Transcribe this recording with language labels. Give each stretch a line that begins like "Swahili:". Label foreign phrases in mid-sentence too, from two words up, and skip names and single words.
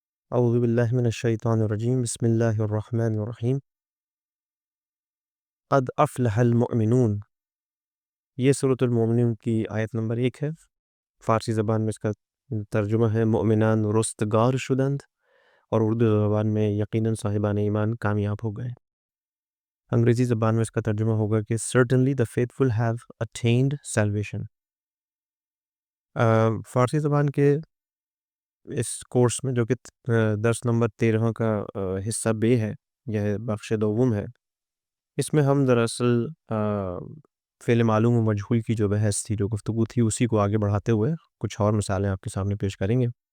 Arabic: اعوذ باللہ من الشیطان الرجیم بسم اللہ الرحمن الرحیم قد افلح المؤمنون،
Urdu: یہ سورۃ المؤمنون کی آیت نمبر 1 ہے۔ فارسی زبان میں اس کا ترجمہ ہے
Persian: مؤمنان رستگار شدند،
Urdu: اور اردو زبان میں یقیناً صاحبان ایمان کامیاب ہو گئے۔ انگریزی زبان میں اس کا ترجمہ ہوگا کہ
English: certainly the faithful have attained salvation۔
Urdu: فارسی زبان کے اس کورس میں جو کہ درس نمبر 13 کا حصہ بے ہے، یہ بخش دوم ہے، اس میں ہم دراصل فعل معلوم و مجہول کی جو بحث تھی، جو گفتگو تھی، اسی کو آگے بڑھاتے ہوئے کچھ اور مثالیں آپ کے سامنے پیش کریں گے۔